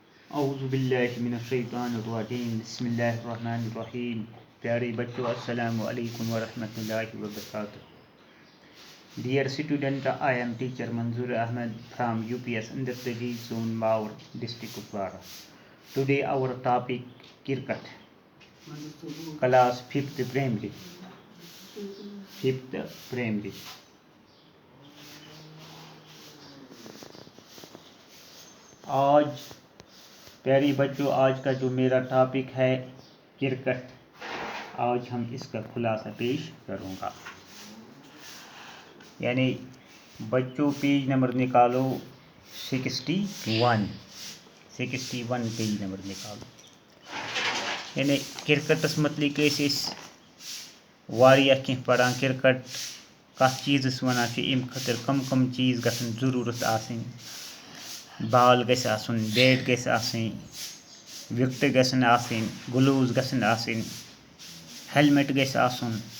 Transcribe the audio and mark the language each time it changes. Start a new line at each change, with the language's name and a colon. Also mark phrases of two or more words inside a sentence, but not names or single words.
Arabic: اعوذ باللہ من الشیطان الرجیم بسم اللہ الرحمن الرحیم.
Urdu: پیارے بچوں،
Arabic: السلام علیکم ورحمۃ اللہ وبرکاتہ.
English: Dear student, I am teacher Manzoor Ahmed from UPS Andartagi Zone Maur, District Kupwara. Today our topic cricket. Class 5th primary. 5th primary.
Urdu: آج پیاری بچوں، آج کا جو میرا ٹاپک ہے کرکٹ. آج ہم اس کا خلاصہ پیش کروں گا. یعنی بچوں
English: page number
Urdu: نکالو 61
English: page number
Urdu: نکالو.
Kashmiri: یعنی کرکٹس متعلق واریاہ کینٛہہ پران. کرکٹ کتھ چیزس ونان چھِ، امہِ خٲطرٕ کم چیز گژھن ضروٗرت آسٕنۍ. بال گژھِ آسُن، بیٹ گژھِ آسٕنۍ، وکٹہٕ گژھن آسٕنۍ، گلوز گژھن آسٕنۍ، ہیلمٹ گژھِ آسُن.